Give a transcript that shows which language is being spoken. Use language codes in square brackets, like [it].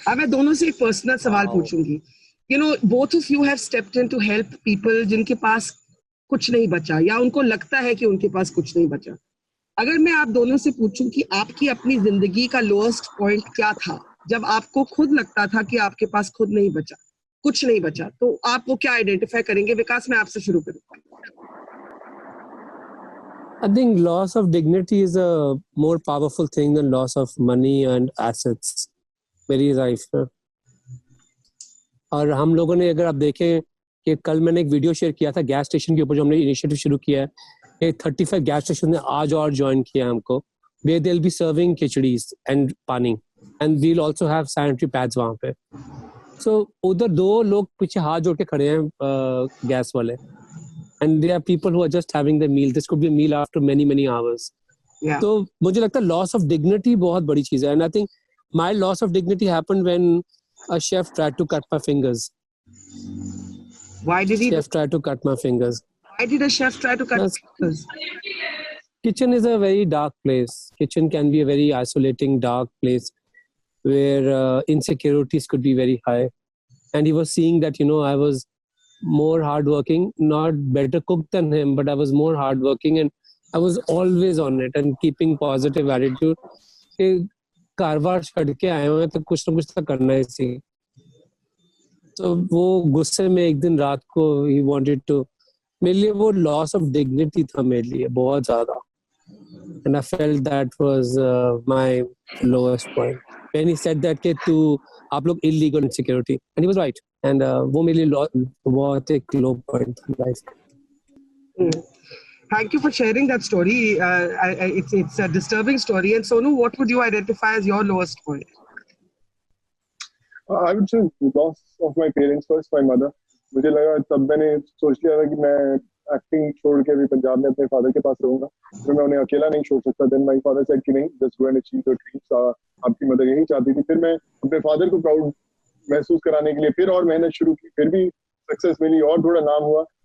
[hi] अब मैं दोनों से एक पर्सनल सवाल पूछूंगी। [en] both of you have stepped in to help people [hi] जिनके पास कुछ नहीं बचा या उनको लगता है कि उनके पास कुछ नहीं बचा। अगर मैं आप दोनों से पूछूं कि आपकी अपनी जिंदगी का लोएस्ट पॉइंट क्या था, जब आपको खुद लगता था कि आपके पास खुद नहीं बचा, कुछ नहीं बचा, तो आप वो क्या आइडेंटिफाई करेंगे? विकास, मैं आपसे शुरू करूंगा। [en] I think loss of dignity is a more powerful thing than loss of money and assets. [hi] मेरी लाइफ में। और हम लोगों ने, अगर आप देखें कि कल मैंने एक वीडियो शेयर किया था गैस स्टेशन के ऊपर, जो हमने इनिशिएटिव शुरू किया है, 35 गैस स्टेशन ने आज और ज्वाइन किया हमको, [en] where they'll be serving [hi] खिचड़ीज and पानी, [en] and we'll also have sanitary pads [hi] वहाँ पे। [en] So [hi] उधर 2 लोग पीछे हाथ जोड़ के खड़े हैं गैस वाले, [en] and there are people who are just having the meal. This could be a meal after many hours. Yeah. [hi] तो मुझे लगता है [en] loss of dignity [hi] बहुत बड़ी चीज है, [en] and I think my loss of dignity happened when a chef tried to cut my fingers. Why did he? Chef tried to cut my fingers. Why did a chef try to cut Yes. fingers? Kitchen is a very dark place. Kitchen can be a very isolating, dark place where insecurities could be very high. And he was seeing that, I was more hardworking, not better cook than him, but I was more hardworking and I was always on it and keeping positive attitude. [hi] Karwar छड़ के आए हुए तो कुछ ना कुछ तो करना ही सी। तो वो गुस्से में एक दिन रात को [en] he wanted to, [hi] मेरे लिए वो loss of dignity था मेरे लिए बहुत ज़्यादा, [en] and I felt that was my lowest point when he said that [hi] कि तू आप लोग illegal insecurity, [en] and he was right, and [hi] वो मेरे लिए बहुत एक [en] low point [hi] था life। [en] Thank you for sharing that story. It's a disturbing story. And Sonu, what would you identify as your lowest point? I would say loss of my parents first, my mother. [hi] मुझे लगा तब मैंने सोच लिया था कि मैं acting छोड़ के भी पंजाब में अपने फादर के पास रहूंगा, तो मैं उन्हें अकेला नहीं छोड़ सकता। [en] Then my father said कि नहीं, just go and achieve your dreams. [hi] आपकी मदर यही चाहती थी। फिर मैं अपने फादर को प्राउड महसूस कराने के लिए फिर और मेहनत शुरू की, फिर भी सक्सेस मिली और थोड़ा नाम हुआ।